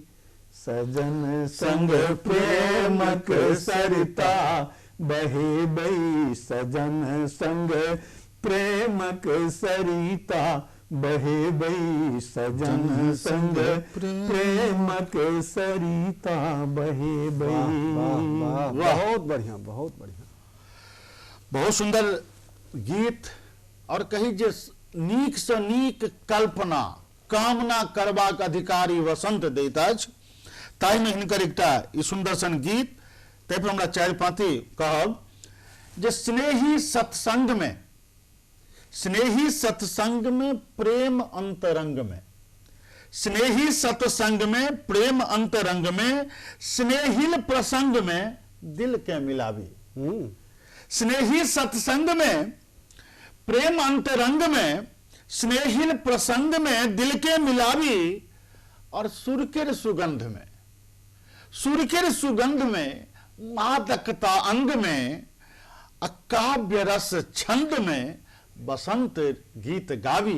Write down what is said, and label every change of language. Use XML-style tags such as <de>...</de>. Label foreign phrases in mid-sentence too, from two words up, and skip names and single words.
<mai>सजन संग प्रेमक सरिता बहे बई। सजन संग प्रेमक सरिता बहे बई। सजन संग प्रेमक सरिता बहे बई। बहुत बढ़िया, बहुत बढ़िया। बहुत सुंदर गीत। और कही जे नीक से नीक कल्पना कामना करबाक अधिकारी वसंत दैत अछि। ताहि में हिनकर एकटा ई सुंदर सन गीत। ताहि पर हमरा चारि पाँति कहब जे स्नेही सत्संग में प्रेम अंतरंग में। स्नेही सत्संग में, प्रेम अंतरंग में, स्नेहिल प्रसंग में दिल के मिलावी। स्नेही सत्संग में, प्रेम अंतरंग में, स्नेहिल प्रसंग में दिल के मिलावी, और सुरकिर सुगंध में, सुरकिर सुगंध में, मादकता अंग में, काव्य रस छंद में वसंत गीत गावी।</mai>